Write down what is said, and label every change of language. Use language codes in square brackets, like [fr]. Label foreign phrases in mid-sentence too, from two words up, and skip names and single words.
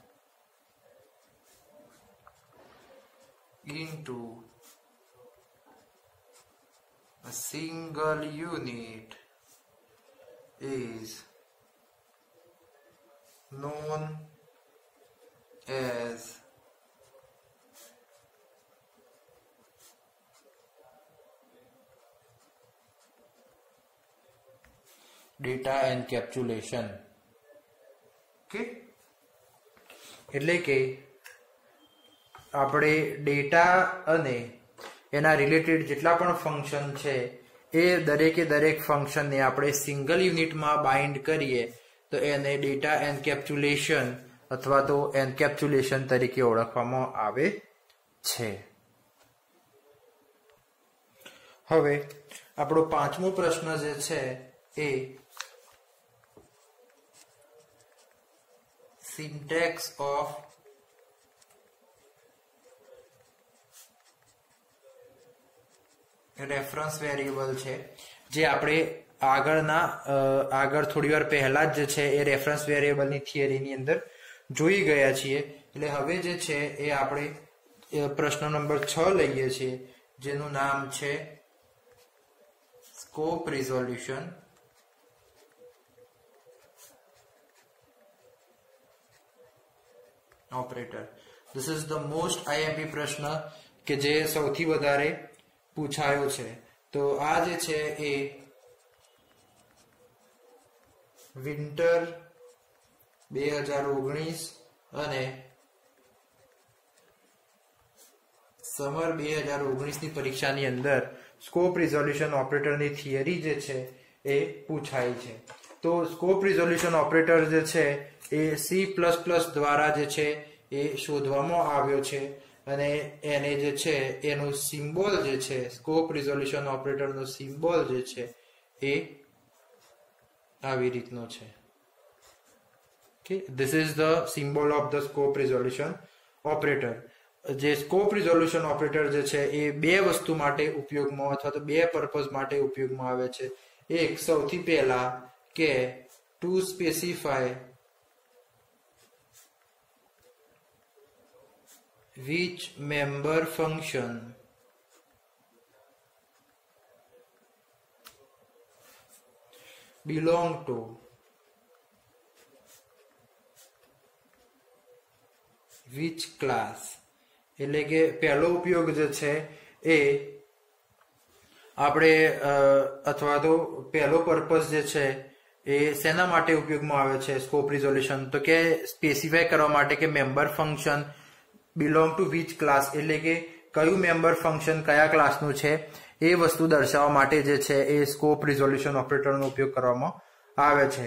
[en] into a single unit is known as data encapsulation. [gu] ઓકે, એટલે કે આપણે ડેટા અને એના રિલેટેડ જેટલા પણ ફંક્શન છે એ દરેકે દરેક ફંક્શનને આપણે સિંગલ યુનિટમાં બાઇન્ડ કરીએ તો એને [en] data encapsulation [gu] અથવા તો એન્કેપ્સ્યુલેશન તરીકે ઓળખવામાં આવે છે. હવે આપણો પાંચમો પ્રશ્ન જે છે એ [en] syntax of reference variable [gu] છે. જે આપણે આગળ થોડી વાર પહેલા જ જે છે એ [en] reference variableની [gu] થિયરીની અંદર જોઈ ગયા છીએ. એટલે હવે જે છે એ આપણે પ્રશ્ન નંબર 6 લઈએ છીએ, જેનું નામ છે [en] scope resolution operator. This is the most IMP [gu] પ્રશ્ન કે જે સૌથી વધારે પૂછાયો છે. તો આ જે છે એ વિન્ટર 2019 અને સમર 2019 ની પરીક્ષાની અંદર [en] scope resolution operatorની [gu] થિયરી જે છે એ પૂછાઈ છે. તો [en] scope resolution operator [gu] જે છે એ C++ દ્વારા જે છે એ શોધવામાં આવ્યો છે અને એને જે છે એનું સિમ્બોલ જે છે [en] scope resolution operatorનો [gu] સિમ્બોલ જે છે એ આવી રીતનો છે. [en] Okay, this is the symbol of the scope resolution operator. [gu] જે [en] scope resolution operator [gu] જે છે એ બે વસ્તુ માટે ઉપયોગમાં અથવા તો બે પર્પઝ માટે ઉપયોગમાં આવે છે. એક સૌથી પહેલા કે [en] to specify which member function belong to which class. [gu] એટલે કે પહેલો ઉપયોગ જે છે એ આપણે અથવા તો પહેલો પર્પઝ જે છે એ શેના માટે ઉપયોગમાં આવે છે [en] scope resolution, [gu] તો કે સ્પેસિફાય કરવા માટે કે [en] member function belong to which class, [gu] એટલે કે કયું [en] member function [gu] કયા ક્લાસનું છે એ વસ્તુ દર્શાવવા માટે જે છે એ [en] scope resolution operatorનો [gu] ઉપયોગ કરવામાં આવે છે.